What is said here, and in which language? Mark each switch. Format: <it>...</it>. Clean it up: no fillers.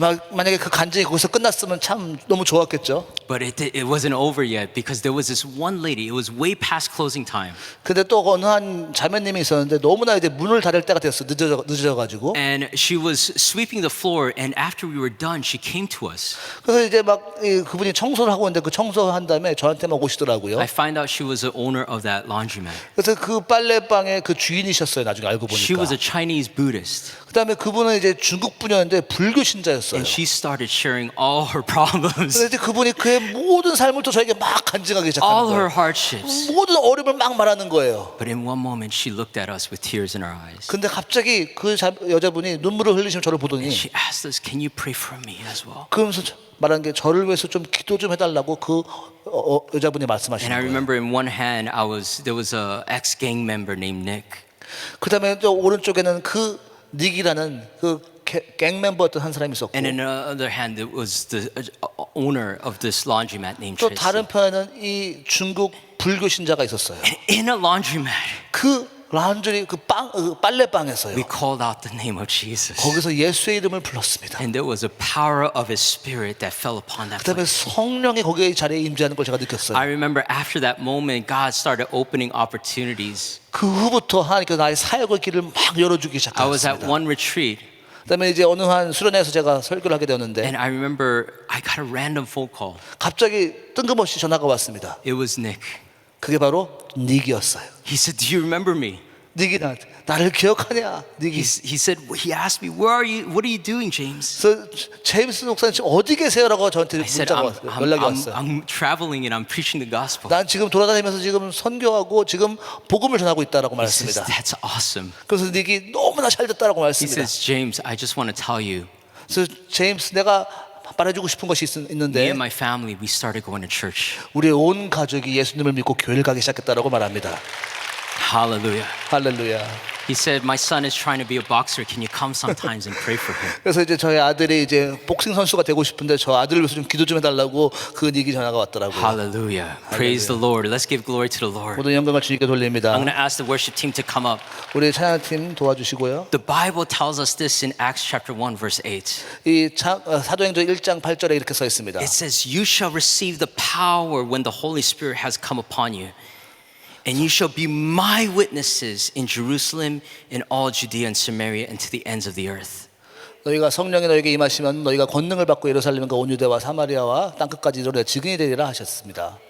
<ko>만약에 그 간증이 거기서 끝났으면 참 너무 좋았겠죠.</ko> <en>But it wasn't over yet because there was this one lady. It was way past closing time,</en> <ko>근데 또 어느 한 자매님이 있었는데 너무나 이제 문을 닫을 때가 됐어. 늦어져가지고.</ko> <en>and she was sweeping the floor. And after we were done, she came to us.</en> <ko>그래서 이제 막 그분이 청소를 하고 있는데 그 청소한 다음에 저한테 막 오시더라고요.</ko> <en>I find out she was the owner of that laundromat.</en> <ko>그래서 그 빨래방의 그 주인이셨어요. 나중에 알고</ko> <en>She was</en> <ko>보니까.</ko> <en>a Chinese Buddhist,</en> <ko>그다음에 그분은 이제 중국 분이었는데 불교 신자였어요.</ko> <en>and she started sharing all her problems,</en> <ko>그래서 이제 그분이 그의 모든 삶을 또 저에게 막 간증하기 시작하는</ko> <en>all her</en> <ko>거예요.</ko> <en>hardships.</en> <ko>모든 어려움을 막 말하는 거예요.</ko> <en>But in one moment, she looked at us with tears in her eyes.</en> <ko>근데 갑자기 그 여자분이 눈물을 흘리시면 저를 보더니</ko> <en>She asked us, "Can you pray for me as well?"</en> <ko>그러면서 말한 게 저를 위해서 좀 기도 좀 해달라고 그 여자분이</ko> <en>And</en> <ko>말씀하시는</ko> <en>I</en> <ko>거예요.</ko> <en>remember in one hand, there was a ex-gang member named Nick,</en> <ko>그다음에 또 오른쪽에는 그 닉이라는 그 갱 멤버였던 한 사람이 있었고</ko> <en>and in the other hand, it was the owner of this laundromat named</en> <ko>또</ko> <en>Tracy.</en> <ko>다른 편에는 이 중국 불교 신자가 있었어요.</ko> <en>In a laundromat,</en> <ko>그 란드리 그 빨래방에서요.</ko> <en>we called out the name of Jesus.</en> <ko>거기서 예수의 이름을 불렀습니다.</ko> <en>And there was a power of His Spirit that fell upon that</en> <ko>그다음에</ko> <en>place.</en> <ko>성령이 거기에 자리에 임재하는 걸 제가 느꼈어요.</ko> <en>I remember after that moment, God started opening opportunities.</en> <ko>그 후부터 하나님께서 나의 사역의 길을 막 열어주기</ko> <en>I was at</en> <ko>시작했습니다.</ko> <en>one retreat,</en> <ko>그다음에 이제 어느 한 수련회에서 제가 설교를 하게 되었는데</ko> <en>and I remember I got a random phone call.</en> <ko>갑자기 뜬금없이 전화가 왔습니다.</ko> <en>It was Nick.</en> <ko>그게 바로 닉이었어요.</ko> <en>He said, "Do you remember me?"</en> <ko>닉이 나를 기억하냐? 닉이.</ko> <en>He said, he asked me, "Where are you? What are you doing, James?"</en> <ko>그래서 제임스 목사님 지금 어디 계세요라고 저한테</ko> <en>I said,</en> <ko>문자가 왔어요. 연락이 왔어요.</ko> <en>I'm traveling and I'm preaching the gospel."</en> <ko>난 지금 돌아다니면서 지금 선교하고 지금 복음을 전하고 있다라고</ko> <en>He says,</en> <ko>말했습니다.</ko> <en>"That's awesome."</en> <ko>그래서 닉이 너무나 잘 됐다라고</ko> <en>He</en> <ko>말했습니다.</ko> <en>says, "James, I just want to tell you,</en> <ko>그래서 제임스 내가 말해주고 싶은 것이</ko> <en>me</en> <ko>있는데</ko> <en>and my family, we started going to church."</en> <ko>우리의 온 가족이 예수님을 믿고 교회를 가기 시작했다라고 말합니다.</ko> <en>Hallelujah.</en> <ko>할렐루야.</ko> <en>He said, "My son is trying to be a boxer. Can you come sometimes and pray for him?"</en> <ko>그래서 이제 저희 아들이 이제 복싱 선수가 되고 싶은데 저 아들을 위해서 좀 기도 좀 해달라고 그 닉이 전화가 왔더라고요.</ko> <en>Hallelujah. Praise the Lord. Let's give glory to the Lord.</en> <ko>모든 영광을 주님께 돌립니다.</ko> <en>I'm going to ask the worship team to come up.</en> <ko>우리 찬양팀 도와주시고요.</ko> <en>The Bible tells us this in Acts chapter 1 verse 8.</en> <ko>이 사도행전 1장 8절에 이렇게 써 있습니다.</ko> <en>It says, "You shall receive the power when the Holy Spirit has come upon you. And you shall be my witnesses in Jerusalem, in all Judea and Samaria, and to the ends of the earth."</en> <ko>너희가 성령이 너희에게 임하시면 너희가 권능을 받고 예루살렘과 온 유대와 사마리아와 땅 끝까지 이르러 증인이 되리라 하셨습니다.</ko>